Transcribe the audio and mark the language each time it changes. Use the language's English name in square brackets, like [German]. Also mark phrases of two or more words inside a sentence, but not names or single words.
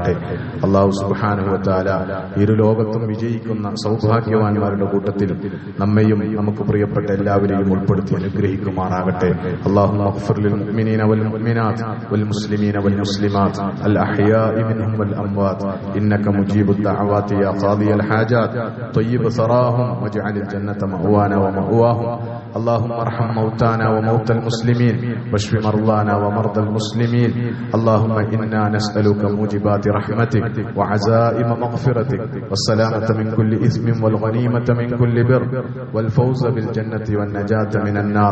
[Arabic] الله سبحانه وتعالى [Malayalam] ഇരു ലോകത്തും വിജയിക്കുന്ന സൗഭാഗ്യവാന്മാരുടെ കൂട്ടത്തിൽ നമ്മയും നമുക്ക് പ്രിയപ്പെട്ട എല്ലാവരെയും ഉൾപ്പെടുത്തി അനുഗ്രഹിക്കുമാറാകട്ടെ. [Arabic] اللهم اغفر للمؤمنين والمؤمنات والمسلمين والمسلمات الأحياء منهم والأموات إنك مجيب الدعوات يا قاضي الحاجات طيب ثراهم واجعل الجنة مأوانا ومأواهم اللهم ارحم موتانا وموتى المسلمين واشف مرضانا ومرضى المسلمين. اللهم إنا نسألك موجبات رحمتك وعزائم مغفرتك والسلامة من كل إثم والغنيمة من كل بر والفوز بالجنة والنجاة من النار.